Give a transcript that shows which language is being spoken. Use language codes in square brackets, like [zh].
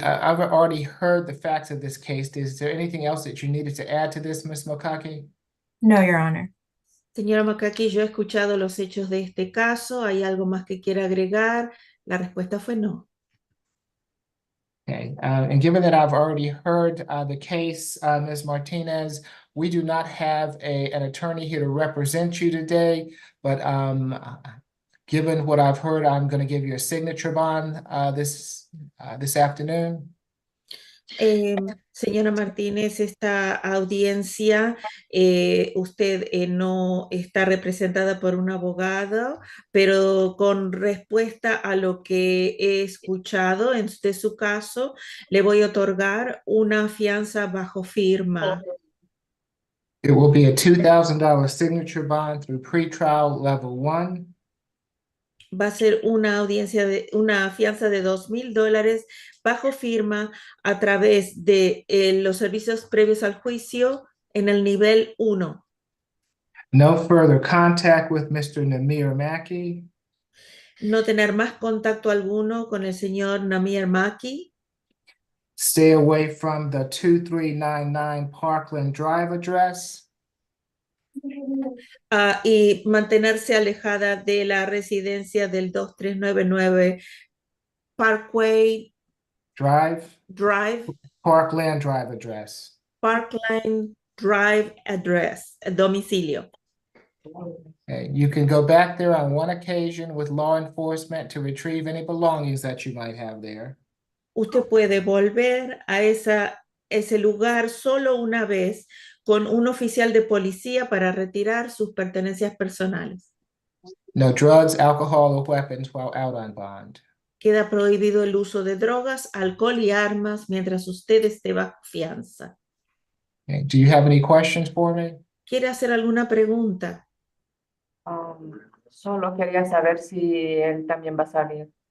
[en] I've already heard the facts of this case. Is there anything else that you needed to add to this, Ms. Mokaki? No, Your Honor. [es] Señora Makaki, yo he escuchado los hechos de este caso. ¿Hay algo más que quiera agregar? La respuesta fue no. [en] Okay. And given that I've already heard the case, Ms. Martinez, we do not have an attorney here to represent you today, but given what I've heard, I'm going to give you a signature bond this afternoon. [es] Señora Martínez, esta audiencia, usted no está representada por un abogado, pero con respuesta a lo que he escuchado de su caso, le voy a otorgar una fianza bajo firma. [en] It will be a $2,000 signature bond through pretrial level 1. [es] va a ser una fianza de $2,000 bajo firma a través de los servicios previos al juicio en el nivel 1. [en] No further contact with Mr. Namir Mackey. [es] No tener más contacto alguno con el señor Namir Maki. [en] Stay away from the 2399 Parkland Drive address. [es] Y mantenerse alejada de la residencia del 2399 Parkway Drive, [en] Drive, Parkland Drive address. Parkland Drive address, domicilio. Okay, you can go back there on one occasion with law enforcement to retrieve any belongings that you might have there. [es] Usted puede volver a ese lugar solo una vez con un oficial de policía para retirar sus pertenencias personales. [en] No drugs, alcohol, or weapons while out on bond. [es] Queda prohibido el uso de drogas, alcohol y armas mientras usted esté bajo fianza. [en] Okay, do you have any questions for me? [es] ¿Quiere hacer alguna pregunta? Solo quería saber si él también va a salir.